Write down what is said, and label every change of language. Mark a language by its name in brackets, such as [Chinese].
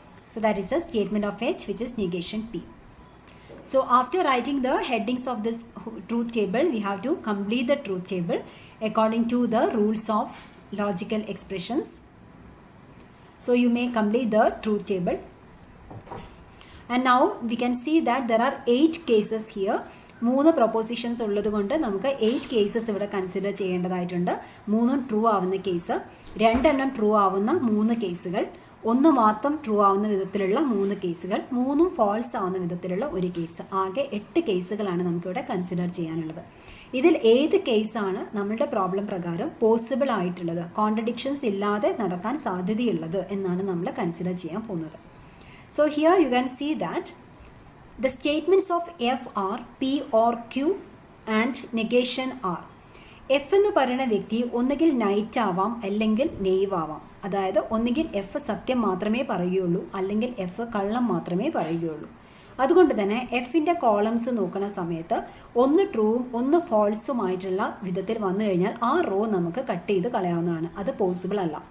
[English] So that is a statement of H which is negation P. So after writing the headings of this truth table, we have to complete the truth table according to the rules of logical expressions. So you may complete the truth table. And now we can see that there are 8 cases here. [Malayalam] 3 propositions ഉള്ളത് കൊണ്ട് നമുക്ക് 8 cases ഇവിടെ consider ചെയ്യേണ്ടതായിട്ടുണ്ട്. 3 true ആവുന്ന case, 2 true ആവുന്ന 3 കേസുകൾ, 1 മാത്രം true ആവുന്ന വിധത്തിലുള്ള 3 കേസുകൾ, 3 ഫാൾസ് ആവുന്ന വിധത്തിലുള്ള 1 കേസ്. ആകെ 8 കേസുകളാണ് നമുക്കിവിടെ കൺസിഡർ ചെയ്യാനുള്ളത്. ഇതിൽ ഏത് കേസാണ് നമ്മളുടെ പ്രോബ്ലം പ്രകാരം പോസിബിൾ ആയിട്ടുള്ളത്, കോൺട്രഡിക്ഷൻസ് ഇല്ലാതെ നടക്കാൻ സാധ്യതയുള്ളത് എന്നാണ് നമ്മൾ കൺസിഡർ ചെയ്യാൻ പോകുന്നത്. [English] So here you can see that the statements of F are P or Q and negation R. [Malayalam] F എന്ന് പറയുന്ന വ്യക്തി ഒന്നുകിൽ നൈറ്റ് ആവാം അല്ലെങ്കിൽ നെയ്വ് ആവാം. അതായത് ഒന്നുകിൽ F സത്യം മാത്രമേ പറയുകയുള്ളൂ അല്ലെങ്കിൽ F കള്ളം മാത്രമേ പറയുകയുള്ളൂ. അതുകൊണ്ട് തന്നെ എഫിൻ്റെ കോളംസ് നോക്കുന്ന സമയത്ത് ഒന്ന് ട്രൂവും ഒന്ന് ഫോൾസുമായിട്ടുള്ള വിധത്തിൽ വന്നു കഴിഞ്ഞാൽ ആ റോ നമുക്ക് കട്ട് ചെയ്ത് കളയാവുന്നതാണ്. അത് പോസിബിൾ അല്ല.